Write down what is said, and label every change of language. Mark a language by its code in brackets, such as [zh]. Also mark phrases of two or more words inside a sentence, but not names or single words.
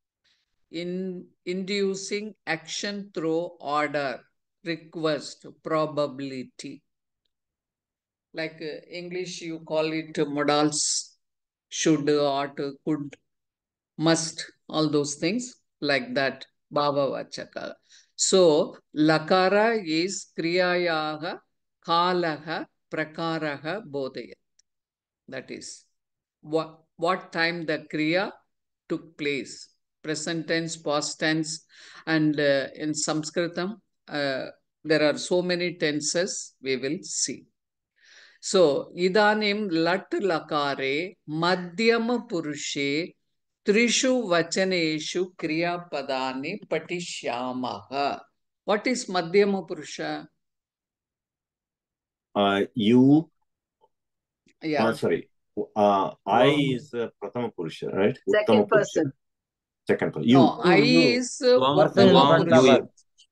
[en] Inducing action through order, request, probability. Like English, you call it modals, should, ought, could, must, all those things like that. [sa] Bhava vachaka. So, lakara is kriyayaha, kalaha, prakaraha, bodhaya. [en] That is what time the kriya took place. Present tense, past tense, and in Sanskritam, there are so many tenses we will see. So, [sa] idanim lat lakare madhyama purushe Trishu Vachaneshu Kriya Padani Patishyamaha. [en] What is [sa] Madhyama Purusha? [en] You. Yeah. Sorry. I is [sa] Prathama Purusha, [en] right? Second person. Second person. You. No, I is [sa] Swam Uttama Swam Purusha.